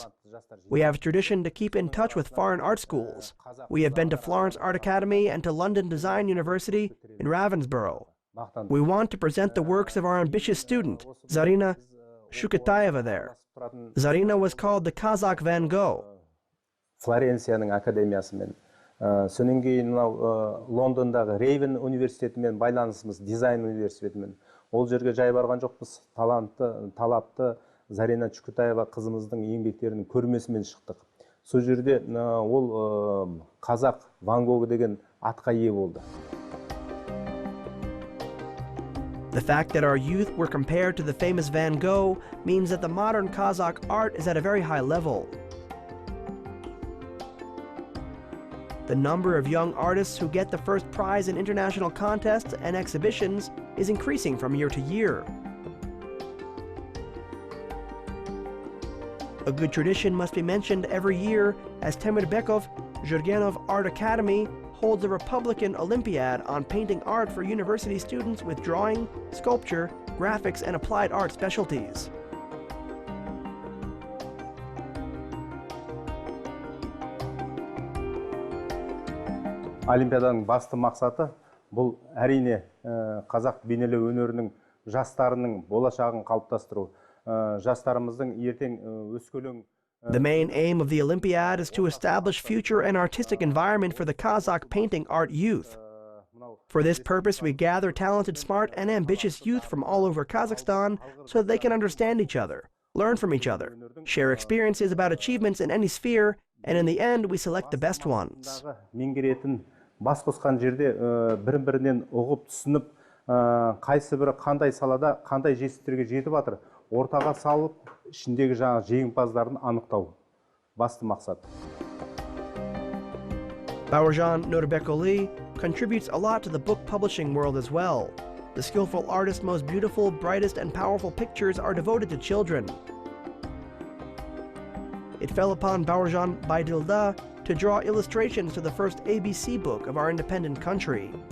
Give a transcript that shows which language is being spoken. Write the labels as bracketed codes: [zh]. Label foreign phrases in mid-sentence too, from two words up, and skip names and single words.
[en] We have a tradition to keep in touch with foreign art schools. We have been to Florence Art Academy and to London Design University in Ravensborough. We want to present the works of our ambitious student, Zarina Shuketayeva there. Zarina was called the Kazakh Van Gogh. [kk] Флоренцияның академиясымен, сонан кейін Лондондағы Рейвен университетімен байланысымыз, дизайн университетімен. Ол жерге жай барған жоқпыз, талапты Зарина Чукутаева қызымыздың еңбектерінің көрмесімен шықтық. Сол жерде ол Қазақ Ван Гог деген атқа ие болды. [en] The fact that our youth were compared to the famous Van Gogh means that the modern Kazakh art is at a very high level. The number of young artists who get the first prize in international contests and exhibitions is increasing from year to year. A good tradition must be mentioned every year as Temirbekov Zhurgenov Art Academy holds a Republican Olympiad on painting art for university students with drawing, sculpture, graphics, and applied art specialties. [kk] Олимпиаданың басты мақсаты бұл әрине қазақ бейнелеу өнерінің жастарының болашағын қалыптастыру. Жастарымыздың ертең өскелең. [en] The main aim of the Olympiad is to establish future and artistic environment for the Kazakh painting art youth. For this purpose, we gather talented, smart, and ambitious youth from all over Kazakhstan so that they can understand each other, learn from each other, share experiences about achievements in any sphere, and in the end, we select the best ones. [kk] Бас қосқан жерде бірін-бірінен ұғып түсініп, қайсы бірі қандай салада, қандай жетістіктерге жетіп жатыр, ортаға салып, ішіндегі жаңа жеңімпаздарын анықтау. Басты мақсат. [en] Bauyrzhan Nurbekoli contributes a lot to the book publishing world as well. The skillful artist's most beautiful, brightest, and powerful pictures are devoted to children. It fell upon Bauyrzhan Baidilda to draw illustrations to the first ABC book of our independent country.